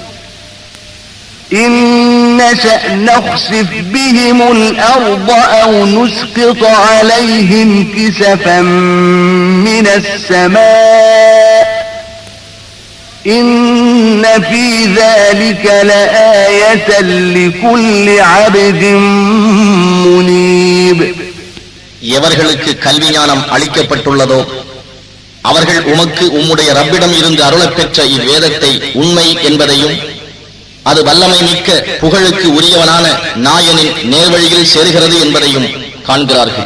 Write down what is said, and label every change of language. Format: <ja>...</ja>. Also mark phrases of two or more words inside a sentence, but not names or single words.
<ar>إن نشأ نخسف بهم الأرض أو نسقط عليهم كسفا من السماء إن في ذلك لآية لكل عبد منيب.</ar> <ta>எவர்களுக்கு கல்வி ஞானம் அளிக்கப்பட்டுள்ளதோ அவர்கள் உமக்கு உம்முடைய ரப்பிடம் இருந்து அருளப் பெற்ற இவ்வேதத்தை உண்மை என்பதையும் அது வல்லமை மிக்க புகழுக்கு உரியவனான நாயனின் நேர்வழியில் சேர்கிறது என்பதையும் காண்கிறார்கள்.</ta>